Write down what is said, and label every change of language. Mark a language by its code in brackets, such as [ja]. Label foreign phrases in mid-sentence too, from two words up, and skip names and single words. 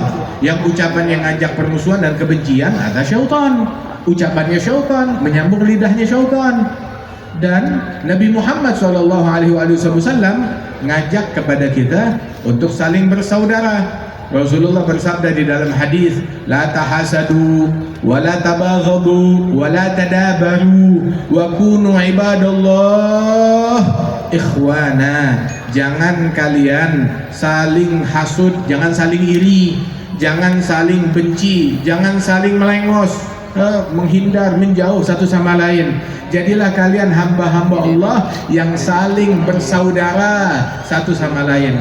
[id] Yang ucapan yang ngajak permusuhan dan kebencian ada syaitan, ucapannya syaitan, menyambung lidahnya syaitan. Dan Nabi Muhammad SAW ngajak kepada kita untuk saling bersaudara. Rasulullah bersabda di dalam hadis, [ar] لا تحاسدوا ولا تباغضوا ولا تدابروا وكونوا عباد الله إخوانا. [id] Jangan kalian saling hasud, jangan saling iri, jangan saling benci, jangan saling melengos, menghindar, menjauh satu sama lain. Jadilah kalian hamba-hamba Allah yang saling bersaudara satu sama lain.